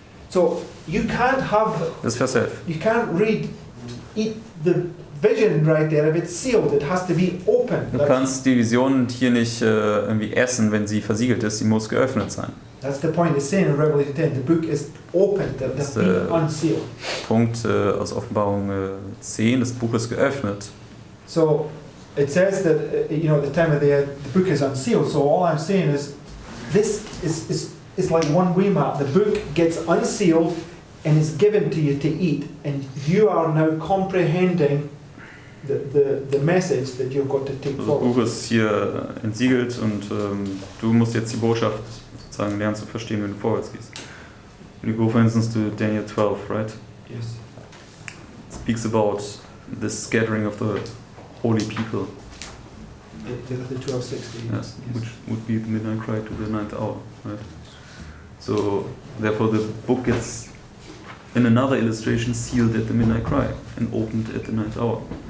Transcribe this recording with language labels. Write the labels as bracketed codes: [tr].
[en] So you can't have, [de] Das ist Vers 11. [en] you can't eat the vision right there if it's sealed. It has to be open. [de] Du kannst die Vision hier nicht irgendwie essen, wenn sie versiegelt ist. Sie muss geöffnet sein. [en] That's the point. It's saying in Revelation 10, the book is open, [de] Das [en] the being unsealed. [de] Punkt aus Offenbarung 10. Das Buch ist geöffnet. [en] So it says that at the time of the book is unsealed. So all I'm saying is, this is like one way map. The book gets unsealed and is given to you to eat, and you are now comprehending the message that you've got to take [de] Das Buch [en] forward. [de] ist hier entsiegelt und du musst jetzt die Botschaft sozusagen lernen zu verstehen, wenn du vorwärts gehst. [en] When you go, for instance, to Daniel 12, right? Yes. It speaks about the scattering of the holy people. The 1260. Yes, which would be the midnight cry to the 9th hour, right? So, therefore, the book gets, in another illustration, sealed at the midnight cry and opened at the 9th hour.